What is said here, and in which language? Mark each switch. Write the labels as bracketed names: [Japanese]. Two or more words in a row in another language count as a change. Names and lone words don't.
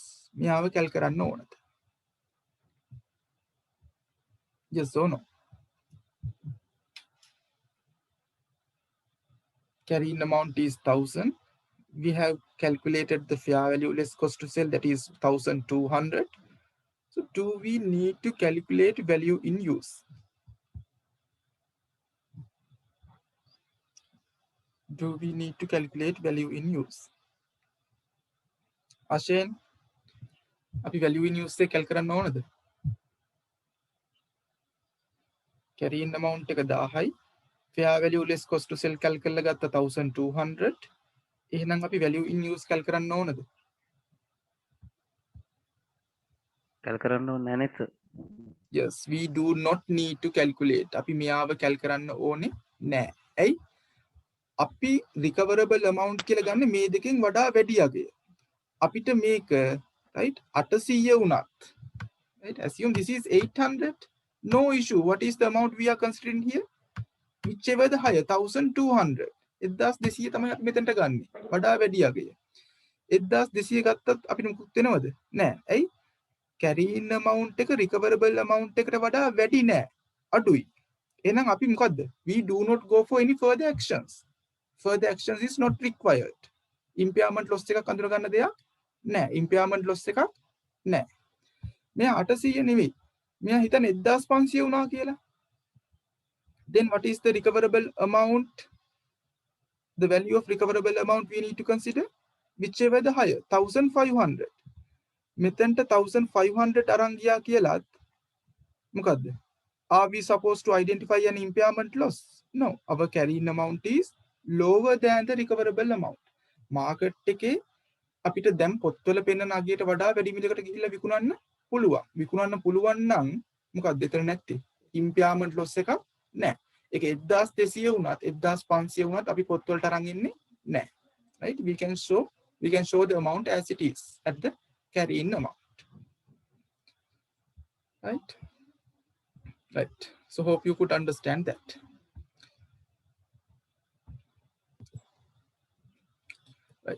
[Sinhala] මෙයාව කැල් කරන්න ඕනද? [English] Yes or no? Carrying amount is 1000. We have calculated the fair value less cost to sell, that is 1200. So do we need to calculate value in use? Do we need to calculate value in use? [Sinhala] Ashen, අපි [English] value in use [Sinhala] එක කැල් කරන්න ඕනද? [English] Carrying amount [Sinhala] එක 1000යි. [English] Fair value less cost to sell [Sinhala] කැල් කරලා ගත්ත [English] 1200. [Sinhala] එහෙනම් අපි [English] value in use [Sinhala] කැල් කරන්න ඕනද? කැල් කරන්න ඕනේ නැහැ නේද? [English] Yes, we do not need to calculate. [Sinhala] අපි මෙයාව කැල් කරන්න ඕනේ නැහැ. ඇයි? අපි [English] recoverable amount [Sinhala] කියලා ගන්න මේ දෙකෙන් වඩා වැඩි අගය. අපිට මේක right 800 වුණත්, [English] right, assume this is 800, no issue. What is the amount we are considering here? Whichever the higher, [Sinhala] 1200. 1200 තමයි අපි මෙතනට ගන්නෙ. වඩා වැඩි අගය. 1200 ගත්තත් අපිට මුකුත් වෙනවද? නෑ. ඇයි? [English] carrying amount [Sinhala] එක [English] recoverable amount [Sinhala] එකට වඩා වැඩි නෑ. අඩුයි. එහෙනම් අපි මොකද්ද? [English] We do not go for any further actions. Further actions is not required. Impairment loss [Sinhala] එකක් අඳුර ගන්න දෙයක් නෑ. [English] Impairment loss [Sinhala] එකක් නෑ. මෙයා 800 නෙවෙයි. මෙයා හිතන්නේ 1500 වුණා කියලා. [English] Then what is the recoverable amount? The value of recoverable amount we need to consider, whichever the higher, 1500. [Sinhala] මෙතෙන්ට 1500 අරන් ගියා කියලාත් මොකද්ද? [English] Are we supposed to identify an impairment loss? No, our carrying amount is lower than the recoverable amount. [Sinhala] Market එකේ අපිට දැන් පොත්වල පෙන්නන අගයට වඩා වැඩි මිලකට ගිහිල්ලා විකුණන්න පුළුවන්. විකුණන්න පුළුවන් නම් මොකක්ද එතන නැත්තේ? [English] Impairment loss [Sinhala] එකක් නැහැ. ඒක 1200 වුණත් 1500 වුණත් අපි පොත්වලට අරන් ඉන්නේ නැහැ. [English] right? We can show the amount as it is at the carrying amount, right? Right. So hope you could understand that. Right.